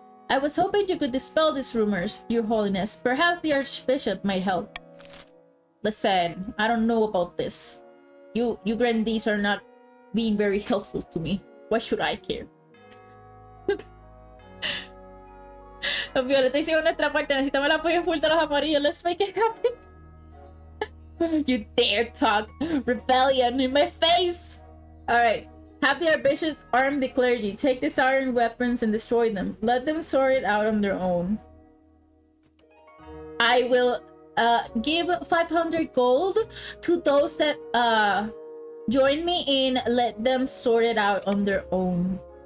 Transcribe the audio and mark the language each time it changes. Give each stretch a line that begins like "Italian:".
English: I was hoping you could dispel these rumors, Your Holiness. Perhaps the Archbishop might help. Listen, I don't know about this. You grandees are not being very helpful to me. Why should I care?
Spanish: Los violetas hicieron nuestra parte. Necesitamos el apoyo full de los amarillos.
English: Let's make it happen. You dare talk rebellion in my face. Alright. Have the Archbishop arm the clergy. Take the iron weapons and destroy them. Let them sort it out on their own. I will give 500 gold to those that join me in let them sort it out on their own.